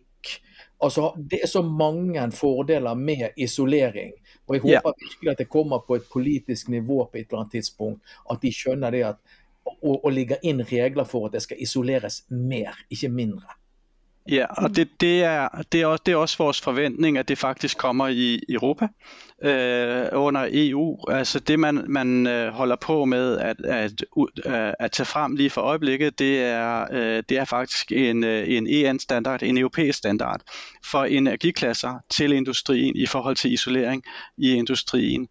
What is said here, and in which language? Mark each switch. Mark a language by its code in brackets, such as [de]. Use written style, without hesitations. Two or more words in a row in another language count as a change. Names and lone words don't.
[no] Altså, det så mange fordeler med isolering, og jeg håper virkelig at det kommer på et politisk nivå på et eller annet tidspunkt, at de skjønner det at, og ligger inn regler for at det skal isoleres mer, ikke mindre. [da] Ja, og det er også vores forventning, at det faktisk kommer i Europa under EU. Altså det man holder på med at tage frem lige for øjeblikket, det er faktisk en EN-standard, en europæisk standard for energiklasser til industrien i forhold til isolering i industrien.